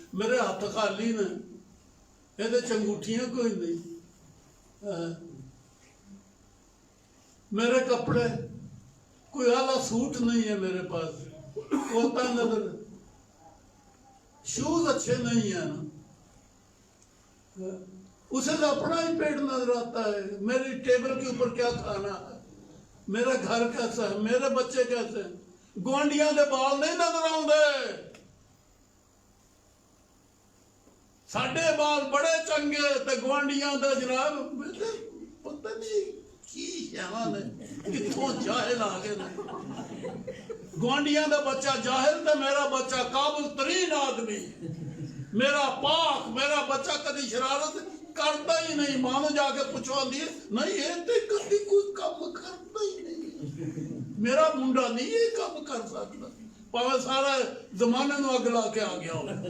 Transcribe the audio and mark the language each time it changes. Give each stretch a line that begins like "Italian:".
Urdu: میرے ہاتھ خالی نے, یہ چنگوٹھیاں کوئی نہیں, میرے کپڑے کوئی اعلیٰ سوٹ نہیں ہے میرے پاس. کوتا نظر, شوز اچھے نہیں ہیں نا, اسے تو اپنا ہی پیٹ نظر آتا ہے. میری ٹیبل کے اوپر کیا کھانا ہے, میرا گھر کیسا ہے, میرے بچے کیسے ہیں.
Punjabi: گوانڈیاں دے بال نہیں نظر آؤندے, ساڈے بال بڑے چنگے تے گوانڈیاں دے جناب پتہ نہیں کی شیواں نے کتھوں جاہل آ گئے نے. گوانڈیاں دا بچہ جاہل تے میرا بچہ قابل ترین آدمی.
Urdu: میرا پاک, میرا بچہ کدی شرارت کرتا ہی نہیں. ماں نے جا کے پوچھوا دیے نہیں یہ تے کدی کوئی کام کرتا ہی نہیں.
Punjabi: میرا منڈا نہیں یہ کام کر سکتا, پاوے سارا زمانے نو اگلا کے آ گیا ہو.